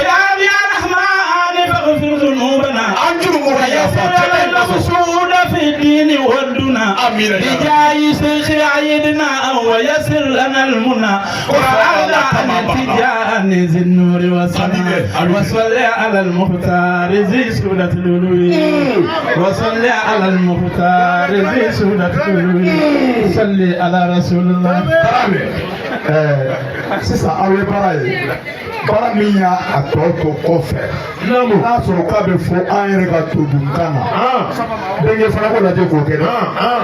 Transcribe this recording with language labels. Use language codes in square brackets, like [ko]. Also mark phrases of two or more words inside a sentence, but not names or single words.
[ar] فاغفر ذنوبنا ويسر المقصود في الدين والدنا بجاي شيخ عيدنا ويسر لنا المنى وعلى التجان ذي النور والسماء وصل على المختار ذي سودة الألوي وصل على المختار ذي سودة الألوي صل على رسول الله. [bm] Sisan aw ye baara ye baara min y'a tɔ to kɔfɛ n'a sɔrɔ k'a bɛ fɔ an yɛrɛ ka todunkan na denkɛ fana ko lajɛ k'o kɛ dɛ.